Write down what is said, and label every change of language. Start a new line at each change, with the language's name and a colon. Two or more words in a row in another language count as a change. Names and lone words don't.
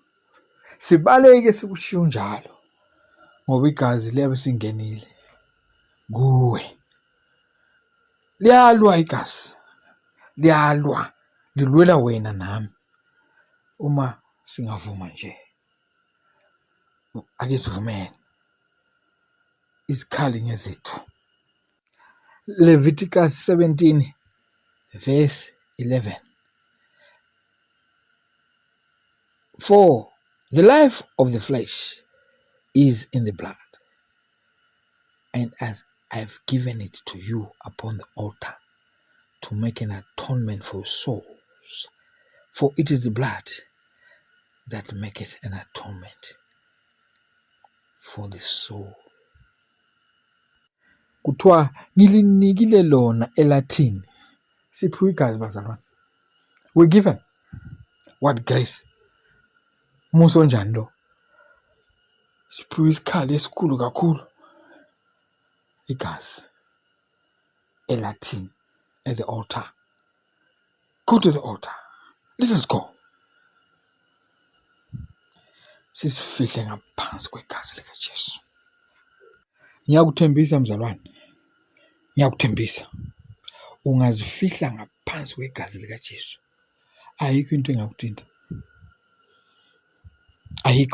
Zulu: Sibaleke sikushiya njalo. Ngoba igazi liyabe singenile kuwe. Liyalwa igazi. Liyalwa. Lilwela wena nami. Uma singavuma nje. Ake sivumene. Isikhali ngezethu.
English: Leviticus 17 verse 11. For the life of the flesh is in the blood, and as I've given it to you upon the altar to make an atonement for souls, for it is the blood that maketh an atonement for the soul.
Zulu: Kuthiwa ngilinikile lona eLatin. Siphiwe igazi bazalwane.
English: We're given. What grace.
Zulu: Umuso njani lo. Siphiwe isikhali esikhulu kakhulu. Igazi. eLatin.
English: At the altar. Go to the altar. Let us go.
Zulu: Sisifihle ngaphansi kwegazi lika Jesu. Ngiyakuthembisa mzalwane. Ngiyakuthembisa. Ungazifihla ngaphansi kwegazi lika Jesu. Ayikho into engakuthinta.